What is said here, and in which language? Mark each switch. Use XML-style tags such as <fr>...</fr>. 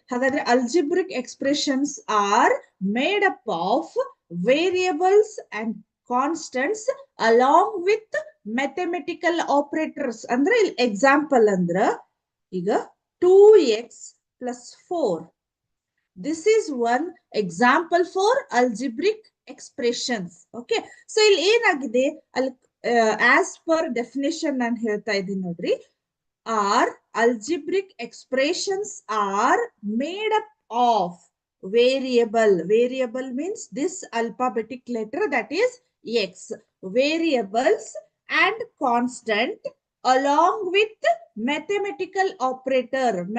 <kn>ಹಾಗಾದ್ರೆ</kn> <en>Algebraic expressions are made up of variables and constants along with mathematical operators.</en> <kn>ಅಂದ್ರೆ ಇಲ್ಲಿ example ಅಂದ್ರ ಈಗ 2x plus 4.</kn> <en>This is one example for algebraic expressions.</en> <kn>Okay. So ಇಲ್ಲಿ ಏನಾಗಿದೆ? ಅಲ್ಲಿ</kn> <en>as per definition</en> <kn>ನಾನು ಹೇಳ್ತಾ ಇದ್ದೀನಿ ನೋಡ್ರಿ.</kn> <en>Are algebraic expressions are made up of variable means this alphabetic letter, that is x, variables and constant along with mathematical operator.</en>